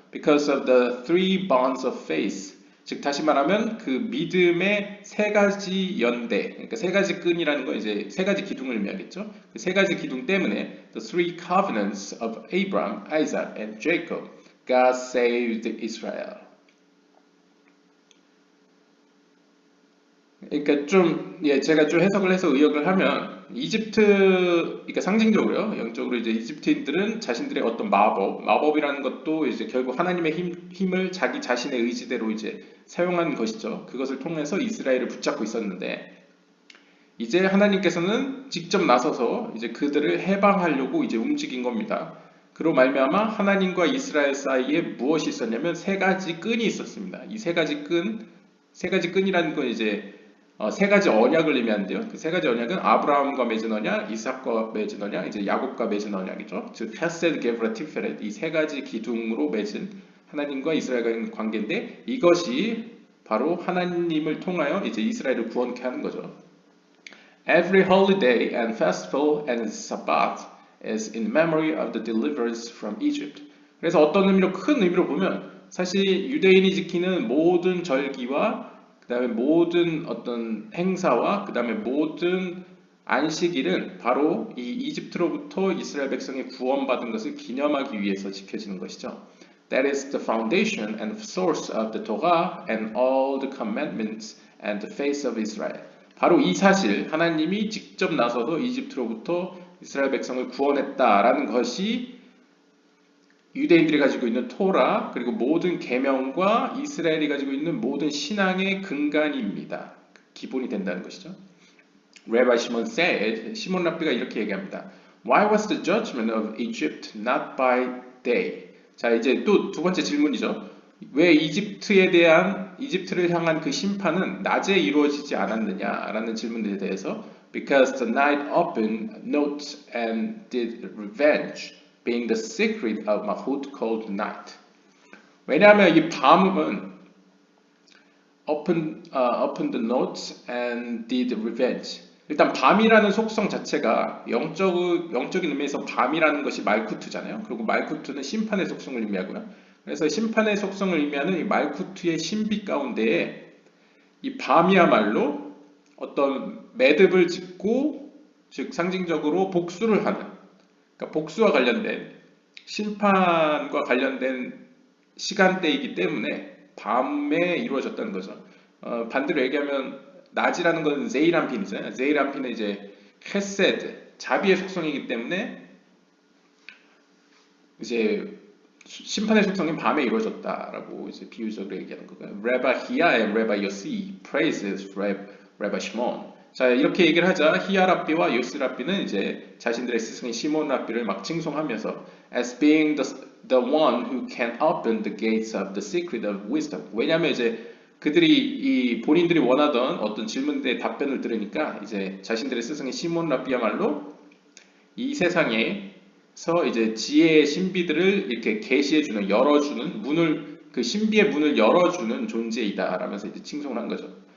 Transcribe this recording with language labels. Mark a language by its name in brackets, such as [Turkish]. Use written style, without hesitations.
[English] Because of the three bonds of faith. [Korean] 즉 다시 말하면 그 믿음의 세 가지 연대, 그러니까 세 가지 끈이라는 건 이제 세 가지 기둥을 의미하겠죠. 그 세 가지 기둥 때문에 [English] the three covenants of Abraham, Isaac, and Jacob, God saved Israel. [Korean] 그러니까 제가 좀 해석을 해서 의역을 하면 그러니까 상징적으로요, 영적으로 이제 이집트인들은 자신들의 어떤 마법이라는 것도 이제 결국 하나님의 힘을 자기 자신의 의지대로 이제 사용한 것이죠. 그것을 통해서 이스라엘을 붙잡고 있었는데 이제 하나님께서는 직접 나서서 이제 그들을 해방하려고 이제 움직인 겁니다. 그로 말미암아 하나님과 이스라엘 사이에 무엇이 있었냐면 세 가지 끈이 있었습니다. 이 세 가지 끈이라는 건 이제 세 가지 언약을 의미하는데요. 그 세 가지 언약은 아브라함과 맺은 언약, 이삭과 맺은 언약, 이제 야곱과 맺은 언약이죠. 즉 헤세드, 게브라, 티페렛 이 세 가지 기둥으로 맺은 하나님과 이스라엘과의 관계인데 이것이 바로 하나님을 통하여 이제 이스라엘을 구원케 하는 거죠. [English] Every holiday and festival and Sabbath is in memory of the deliverance from Egypt. [Korean] 그래서 어떤 의미로 큰 의미로 보면 사실 유대인이 지키는 모든 절기와 그 다음에 모든 어떤 행사와 그 다음에 모든 안식일은 바로 이 이집트로부터 이스라엘 백성이 구원받은 것을 기념하기 위해서 지켜지는 것이죠. [English] That is the foundation and source of the Torah and all the commandments and the faith of Israel. [Korean] 바로 이 사실, 하나님이 직접 나서서 이집트로부터 이스라엘 백성을 구원했다라는 것이 유대인들이 가지고 있는 토라 그리고 모든 계명과 이스라엘이 가지고 있는 모든 신앙의 근간입니다. 기본이 된다는 것이죠. [English] Rabbi Shimon said, [Korean] 시몬 랍비가 이렇게 얘기합니다. [English] Why was the judgment of Egypt not by day? [Korean] 자, 이제 또 두 번째 질문이죠. 왜 이집트를 향한 그 심판은 낮에 이루어지지 않았느냐라는 질문에 대해서 [English] Because the night opened notes and did revenge. being the secret of Mahut called night. [Korean] 왜냐하면 이 밤은 [English] opened the notes and did revenge. [Korean] 일단 밤이라는 속성 자체가 영적인 의미에서 밤이라는 것이 말쿠트잖아요. 그리고 말쿠트는 심판의 속성을 의미하고요. 그래서 심판의 속성을 의미하는 이 말쿠트의 신비 가운데에 이 밤이야말로 어떤 매듭을 짓고 즉 상징적으로 복수를 하는 그러니까 복수와 관련된 심판과 관련된 시간대이기 때문에 밤에 이루어졌다는 거죠. 반대로 얘기하면 낮이라는 것은 제이란핀이잖아요. 제이란핀은 이제 헤세드, 자비의 속성이기 때문에 이제 심판의 속성인 밤에 이루어졌다라고 이제 비유적으로 얘기하는 거고요. [English] Rabbi Hia and Rabbi Yossi praises Rabbi Shimon. [Korean] 자, 이렇게 얘기를 하자 히야 랍비와 요스 랍비는 이제 자신들의 스승인 시몬 랍비를 막 칭송하면서 [English] as being the one who can open the gates of the secret of wisdom. [Korean] 왜냐하면 이제 그들이 이 본인들이 원하던 어떤 질문들의 답변을 들으니까 이제 자신들의 스승인 시몬 랍비야말로 이 세상에서 이제 지혜의 신비들을 이렇게 계시해주는 열어주는 그 신비의 문을 열어주는 존재이다라면서 이제 칭송을 한 거죠.